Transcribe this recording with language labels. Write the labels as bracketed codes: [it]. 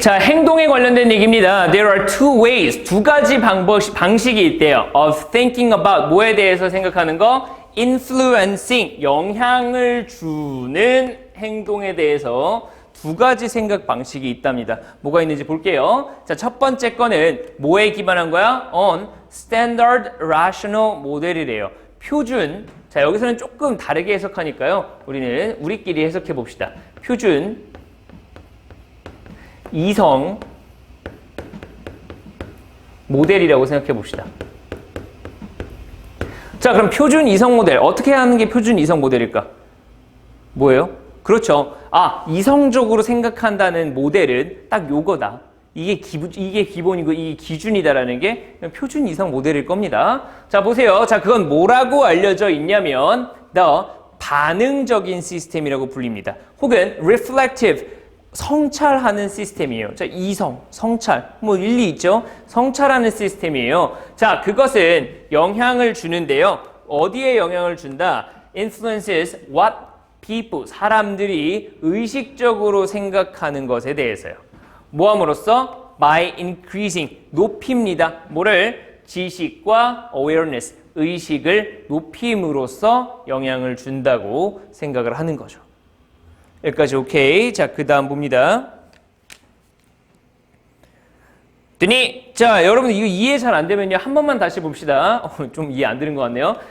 [ko] 자, 행동에 관련된 얘기입니다. [en] There are two ways, [ko] 두 가지 방식이 있대요. [en] Of thinking about, [ko] 뭐에 대해서 생각하는 거? [en] Influencing, [ko] 영향을 주는 행동에 대해서 두 가지 생각 방식이 있답니다. 뭐가 있는지 볼게요. 자, 첫 번째 거는 뭐에 기반한 거야? [en] On standard rational model이래요. [ko] 표준. 자, 여기서는 조금 다르게 해석하니까요. 우리는 우리끼리 해석해 봅시다. 표준 이성 모델이라고 생각해 봅시다. 자, 그럼 표준 이성 모델 어떻게 하는 게 표준 이성 모델일까? 뭐예요? 그렇죠. 이성적으로 생각한다는 모델은 딱 요거다. 이게 기본이고 이게 기준이다라는 게 표준 이성 모델일 겁니다. 자, 보세요. 자, 그건 뭐라고 알려져 있냐면 반응적인 시스템이라고 불립니다. 혹은 reflective, 성찰하는 시스템이에요. 자, 이성, 성찰, 일리 있죠? 성찰하는 시스템이에요. 자, 그것은 영향을 주는데요. 어디에 영향을 준다? [en] Influences what [ko] people, 사람들이 의식적으로 생각하는 것에 대해서요. 뭐함으로써? [en] by increasing, [ko] 높입니다. 뭐를? 지식과 awareness, 의식을 높임으로써 영향을 준다고 생각을 하는 거죠. 여기까지 오케이. 자, 그 다음 봅니다. 자, 여러분 이거 이해 잘 안 되면요. 한 번만 다시 봅시다. 좀 이해 안 되는 것 같네요.